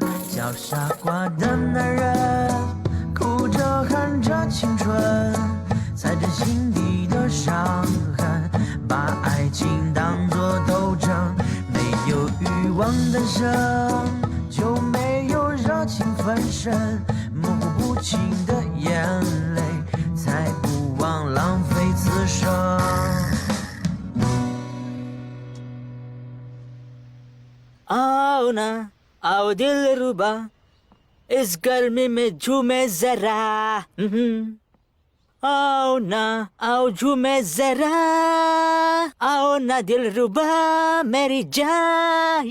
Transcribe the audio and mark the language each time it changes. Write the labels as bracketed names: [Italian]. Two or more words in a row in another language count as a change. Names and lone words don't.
[Chinese] 叫傻瓜的男人，哭着喊着青春，踩着心底的伤痕，把爱情当作斗争。没有欲望诞生，就没有热情焚身，模糊不清的眼泪。才不枉浪费此生。 [Hindi] आओ ना आओ दिलरुबा, इस गर्मी में झूमे जरा। आओ ना आओ झूमे जरा, आओ ना दिलरुबा मेरी जान।